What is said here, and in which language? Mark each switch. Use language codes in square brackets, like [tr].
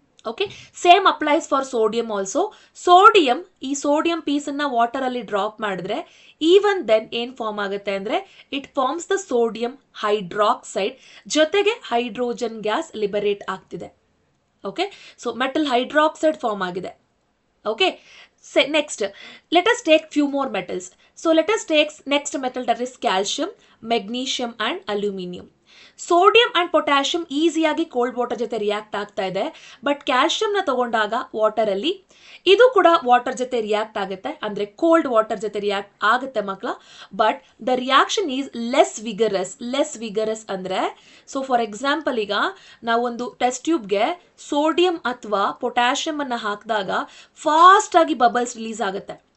[kn] Okay, same applies for sodium also. Sodium, ಈ sodium ಪೀಸನ್ನ water ಅಲ್ಲಿ drop ಮಾಡಿದ್ರೆ even then ಏನ್ ಫಾರ್ಮ್ ಆಗುತ್ತೆ ಅಂದ್ರೆ [en] it forms the sodium hydroxide, [kn] ಜೊತೆಗೆ ಹೈಡ್ರೋಜನ್ ಗ್ಯಾಸ್ ಲಿಬರೇಟ್ ಆಗ್ತಿದೆ. Okay, so metal hydroxide form ಆಗಿದೆ. [en] Okay, next let us take few more metals. So let us take next metal, that is calcium, magnesium and aluminium. [kn] Sodium and potassium ಈಸಿಯಾಗಿ cold water ಜೊತೆ react ಆಗ್ತಾ ಇದೆ. But ಕ್ಯಾಲ್ಶಿಯಂನ ತಗೊಂಡಾಗ water ಅಲ್ಲಿ ಇದು ಕೂಡ water ಜೊತೆ ರಿಯಾಕ್ಟ್ ಆಗುತ್ತೆ, ಅಂದ್ರೆ ಕೋಲ್ಡ್ ವಾಟರ್ ಜೊತೆ ರಿಯಾಕ್ಟ್ ಆಗುತ್ತೆ ಮಕ್ಕಳ. But the reaction is less vigorous ಅಂದ್ರೆ, ಸೊ ಫಾರ್ ಎಕ್ಸಾಂಪಲ್ ಈಗ ನಾವೊಂದು ಟೆಸ್ಟ್ ಟ್ಯೂಬ್ಗೆ ಸೋಡಿಯಂ ಅಥವಾ ಪೊಟ್ಯಾಷಿಯಂ ಅನ್ನ ಹಾಕಿದಾಗ ಫಾಸ್ಟ್ ಆಗಿ ಬಬಲ್ಸ್ ರಿಲೀಸ್ ಆಗುತ್ತೆ.